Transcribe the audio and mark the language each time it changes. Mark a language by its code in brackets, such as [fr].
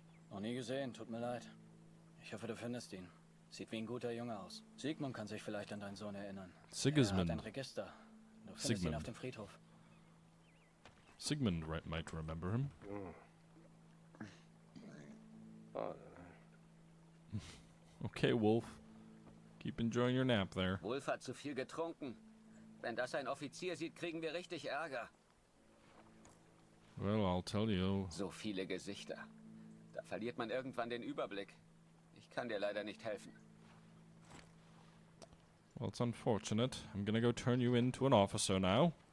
[de] Noch nie gesehen, tut mir leid. Ich hoffe, du findest ihn. Sieht wie ein guter Junge aus. Sigmund kann sich vielleicht an deinen Sohn erinnern. Er hat Sigismund. ein Register. Du findest ihn Sigmund. auf dem Friedhof. [en] Sigmund might remember him. Okay, Wolf. Keep enjoying your nap there. [de] Wolf hat zu viel getrunken. Wenn das ein Offizier sieht, kriegen wir richtig Ärger. [en] Well, I'll tell you. [de] So viele Gesichter. Da verliert man irgendwann den Überblick. Ich kann dir leider nicht helfen. [en] Well, it's unfortunate. I'm gonna go turn you into an officer now.